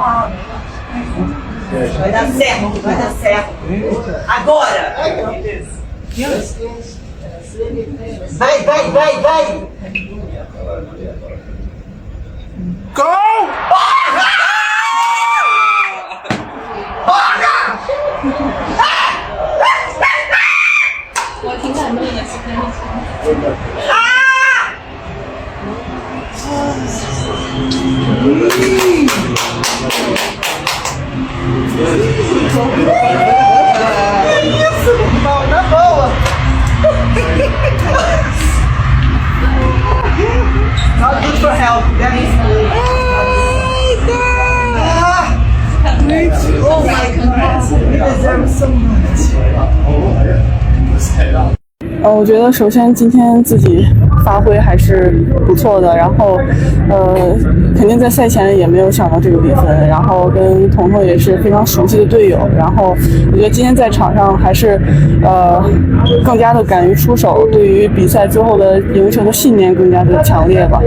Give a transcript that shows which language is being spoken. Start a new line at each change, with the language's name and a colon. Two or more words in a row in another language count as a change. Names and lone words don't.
Portuguese: Vai dar certo, vai dar certo. Agora! Vai!
English: Go!
Chinese: 我挺感动的，其实。
Portuguese: Isso, irmão, na boa!
English: Not good for health, that is good. Oh my goodness, you deserve so much.
Chinese: 我觉得首先今天自己发挥还是不错的，然后肯定在赛前也没有想到这个比分，然后跟彤彤也是非常熟悉的队友，然后我觉得今天在场上还是更加的敢于出手，对于比赛最后的赢球的信念更加的强烈吧。